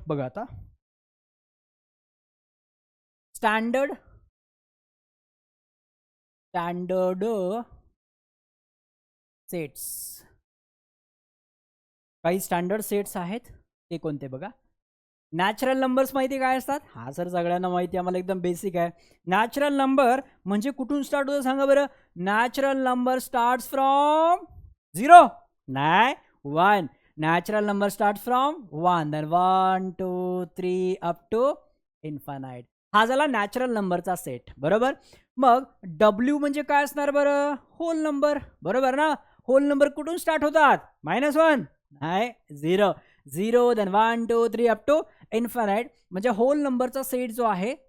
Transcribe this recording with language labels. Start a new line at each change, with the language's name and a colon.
Marathi: बघा आता, standard sets. काही स्टँडर्ड सेट्स आहेत ते कोणते बघा. नॅचरल नंबर्स माहिती काय असतात, हा सर सगळ्यांना माहिती, आम्हाला एकदम बेसिक आहे. नॅचरल नंबर म्हणजे कुठून स्टार्ट होतं सांगा बरं.
English: Natural number starts from 0, नाही 1. Natural number start from 1, then 1 2 3 up to infinite.
Marathi: हा झाला नॅचरल नंबरचा सेट, बरोबर. मग W म्हणजे काय असणार बरं, होल नंबर, बरोबर ना. होल नंबर कुठून स्टार्ट होतात, -1, नाही 0, 0 देन 1 2 3 अप टू इन्फानाइट. म्हणजे होल नंबरचा सेट जो आहे